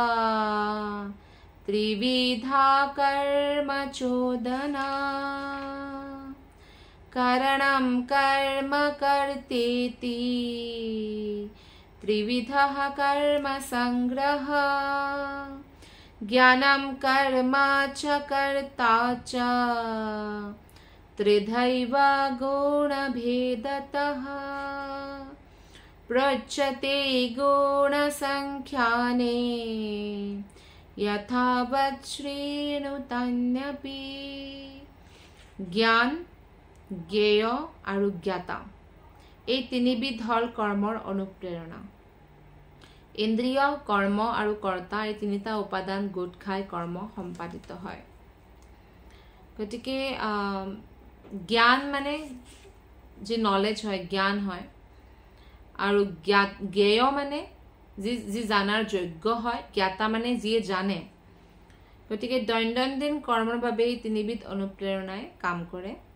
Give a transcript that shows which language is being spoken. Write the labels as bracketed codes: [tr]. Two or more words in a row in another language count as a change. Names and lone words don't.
[sa] ত্ৰিবিধা কৰ্ম চোদনা কাৰণম কৰ্ম কৰ্তেতি ত্ৰিবিধঃ কৰ্ম সংগ্ৰহ জ্ঞানম কৰ্ম চ কৰ্তা চ ত্ৰিধৈব গুণভেদতঃ प्रच्यते गुणसंख्याने यथावत् श्रेणुतन्यपि [as] জ্ঞান জ্ঞেয় আৰু জ্ঞাতা এই তিনিবিধ হল কৰ্মৰ অনুপ্ৰেৰণা ইন্দ্ৰিয় কৰ্ম আৰু কৰ্তা এই তিনিটা উপাদান গোট খাই কৰ্ম সম্পাদিত হয় গতিকে জ্ঞান মানে যে নলেজ হয় জ্ঞান হয় আৰু জ্ঞেয় মানে যি জানাৰ যোগ্য হয় জ্ঞাতা মানে যিয়ে জানে গতিকে দৈনন্দিন কৰ্মৰ বাবে তিনিবিধ অনুপ্ৰেৰণাই কাম কৰে